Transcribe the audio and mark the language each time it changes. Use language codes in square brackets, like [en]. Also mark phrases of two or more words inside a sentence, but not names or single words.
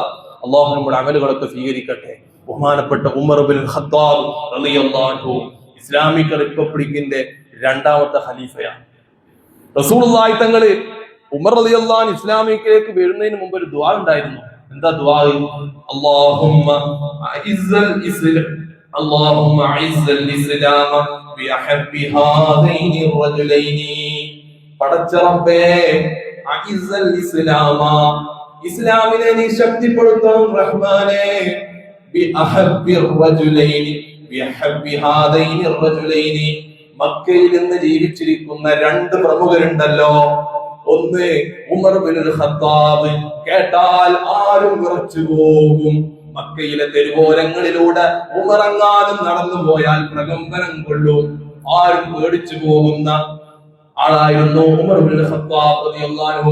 [ml] അള്ളാഹു നമ്മുടെ അമലുകളൊക്കെ സ്വീകരിക്കട്ടെ. ബഹുമാനപ്പെട്ട ഉമർ ഇബ്നുൽ ഖത്താബ് [ar] رضي الله عنه [ml] ഇസ്ലാമിക് റിപ്പബ്ലിക്കിന്റെ രണ്ടാമത്തെ ഖലീഫയാണ്. റസൂലുള്ളാഹി തങ്ങള് ഉമർ [ar] رضي الله عنه [ml] ഇസ്ലാമിക്കിലേക്ക് വരുന്നതിന് മുമ്പ് ഒരു ദുആ ഉണ്ടായിരുന്നു. എന്താ ദുആ? [ar] اللهم أعز الإسلام اللهم اعز الاسلام بأحب هذين الرجلين. [ml] പടച്ച റബ്ബേ, [ar] أعز الإسلام, [ml] ഇസ്ലാമിനെ നീ ശക്തിപ്പെടുത്തണം റഹ്മാനേ. [ar] ബിഅഹബ്ബി الرجلين بأحب هذين الرجلين. [ml] മക്കയിൽ നിന്ന് ജീവിച്ചിരിക്കുന്ന രണ്ട് പ്രമുഖരുണ്ടല്ലോ. ഒന്ന് ഉമർ ഇബ്നുൽ ഖത്താബ്, കേട്ടാൽ ആരും വിറച്ചു പോകും. മക്കയിലെ തെരുവോരങ്ങളിലൂടെ ഉമറങ്ങാനും നടന്നു പോയാൽ പ്രകമ്പനം കൊള്ളും, ആരും പേടിച്ചു പോകുന്ന ആളായിരുന്നു ഉമർ ഇബ്നുൽ ഖത്താബ് [ar] رضي الله عنه.